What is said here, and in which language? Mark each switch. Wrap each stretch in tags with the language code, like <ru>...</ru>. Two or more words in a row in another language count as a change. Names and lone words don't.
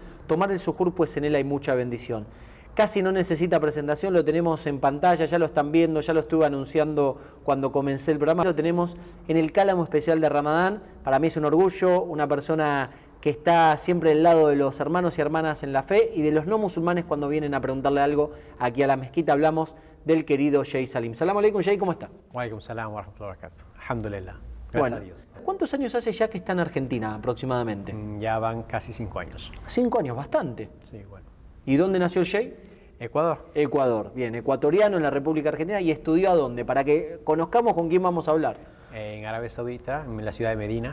<es>Tomar el Suhur, pues en él hay mucha bendición. Casi no necesita presentación, lo tenemos en pantalla, ya lo están viendo, ya lo estuve anunciando cuando comencé el programa. Lo tenemos en el Cálamo Especial de Ramadán. Para mí es un orgullo, una persona que está siempre del lado de los hermanos y hermanas en la fe y de los no musulmanes cuando vienen a preguntarle algo aquí a la mezquita. Hablamos del querido Sheikh Salim.</es> <ar>سلام عليكم,</ar> <es>Sheikh, ¿cómo está?</es> <ar>وعليكم السلام ورحمة الله وبركاته.</ar> <es>Alhamdulillah. Gracias Bueno, a Dios. ¿cuántos años hace ya que está en Argentina aproximadamente? Ya van casi 5 años. 5 años, bastante. Sí, bueno. ¿Y dónde nació el Sheikh? Ecuador. Ecuador, bien, ecuatoriano en la República Argentina. ¿Y estudió a dónde? Para que conozcamos con quién vamos a hablar. En Arabia Saudita, en la ciudad de Medina.</es>